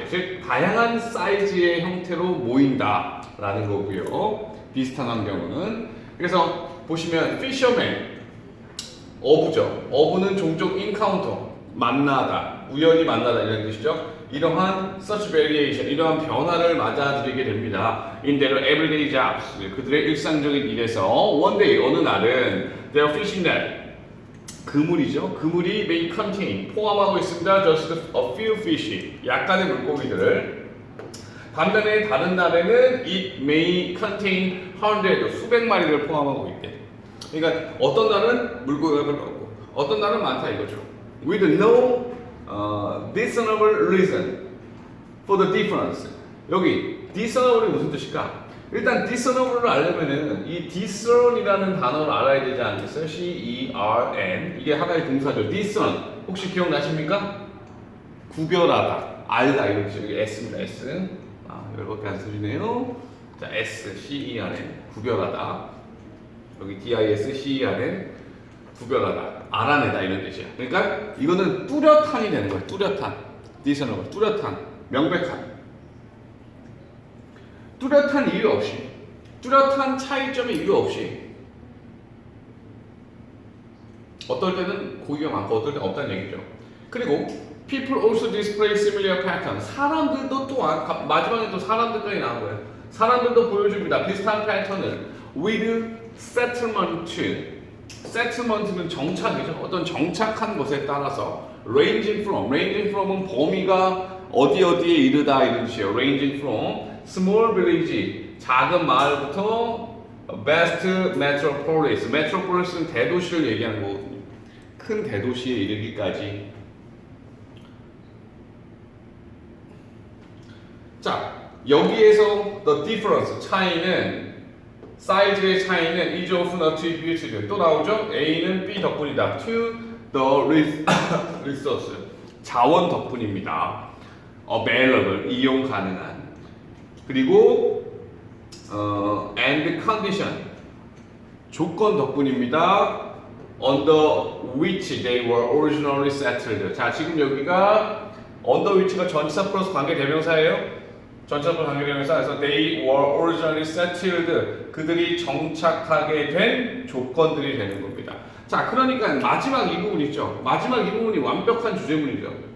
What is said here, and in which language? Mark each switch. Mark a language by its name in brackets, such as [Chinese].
[Korean] 즉 다양한 사이즈의 형태로 모인다라는 거고요. 비슷한 환경은. 그래서 보시면 fisherman 어부죠. 어부는 종종 encounter 만나다, 우연히 만나다 이런 뜻이죠. 이러한 such variation, 이러한 변화를 맞아들이게 됩니다. [English] In their everyday jobs, [Korean] 그들의 일상적인 일에서 [English] one day, [Korean] 어느 날은 [English] their fishing net, [Korean] 그물이죠. 그물이 may contain, 포함하고 있습니다. [English] just a few fish, [Korean] 약간의 물고기들을. 반면에 다른 날에는 [English] it may contain hundred, [Korean] 수백 마리를 포함하고 있대. 그러니까 어떤 날은 물고기가 별로 없고 어떤 날은 많다 이거죠. [English] With no discernible reason for the difference. [Korean] 여기 discernible이 무슨 뜻일까? 일단 discernible를 알려면은 이 discern이라는 단어를 알아야 되지 않겠어요? C-E-R-N 이게 하나의 동사죠. discern 혹시 기억나십니까? 구별하다, 알다 이런 뜻이죠. 여기 S입니다. S. 열받게 안 쓰시네요. 자, S, C-E-R-N 구별하다. 여기 D-I-S-C-E-R-N 구별하다, 알아내다 이런 뜻이야. 그러니까 이거는 뚜렷한이 되는 거예요. 뚜렷한, discernible, 뚜렷한, 명백한. 뚜렷한 이유 없이, 뚜렷한 차이점의 이유 없이. 어떨 때는 고기가 많고 어떨 때는 없다는 얘기죠. 그리고 [English] people also display similar pattern. [Korean] 사람들도 또한 마지막에 또 사람들까지 나온 거예요. 사람들도 보여줍니다. 비슷한 패턴을 with settlement. settlement는 정착이죠. 어떤 정착한 것에 따라서 ranging from은 범위가 어디에 이르다 이런 뜻이에요. [English] ranging from small village, [Korean] 작은 마을부터 [English] vast metropolis. [Korean] metropolis는 대도시를 얘기하는 거거든요. 큰 대도시에 이르기까지. 자, 여기에서 the difference, 차이는, 사이즈의 차이는 [English] is often attributed, [Korean] 또 나오죠? A는 B 덕분이다. [English] to the resource, [Korean] 자원 덕분입니다. available, 이용 가능한. 그리고 and condition, 조건 덕분입니다. [English] under which they were originally settled. [Korean] 자, 지금 여기가 under which가 전치사 플러스 관계 대명사예요. 전치사 플러스 관계 대명사에서 [English] they were originally settled, [Korean] 그들이 정착하게 된 조건들이 되는 겁니다. 자, 그러니까 마지막 이 부분 있죠. 마지막 이 부분이 완벽한 주제문이죠.